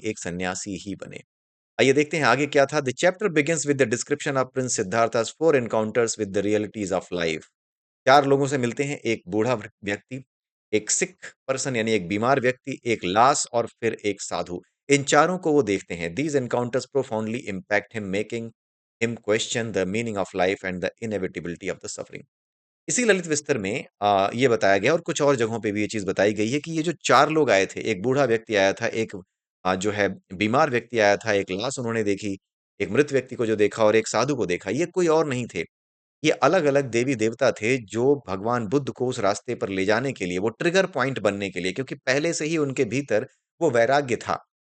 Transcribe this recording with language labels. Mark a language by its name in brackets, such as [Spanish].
[Hindi] एक सन्यासी ही बने। आइए देखते हैं आगे क्या था। [English] The chapter begins with the description of prince Siddhartha's 4 encounters with the realities of life. [Hindi] 4 लोगों से मिलते हैं, एक बूढ़ा व्यक्ति, एक सिक पर्सन यानी एक बीमार व्यक्ति, एक लाश और फिर एक साधु। इन चारों को वो देखते हैं। [English] These encounters profoundly impact him, making him question the meaning of life and the inevitability of the suffering। [Hindi] इसी ललित विस्तर में ये बताया गया और कुछ और जगहों पे भी ये चीज़ बताई गई है कि ये जो 4 लोग आए थे, एक बूढ़ा व्यक्ति आया था, एक जो है बीमार व्यक्ति आया था, एक लाश उन्होंने देखी, एक मृत व्यक्ति को जो देखा और एक साधु को देखा, ये कोई और नहीं थे। ये अलग-अलग देवी-देवता थे जो भगवान बुद्ध को उस रास्ते पर ले जाने के लिए, वो ट्रिगर पॉइंट बनने के लिए क्योंकि पहले से ही उनके भीतर वो वैराग्य था।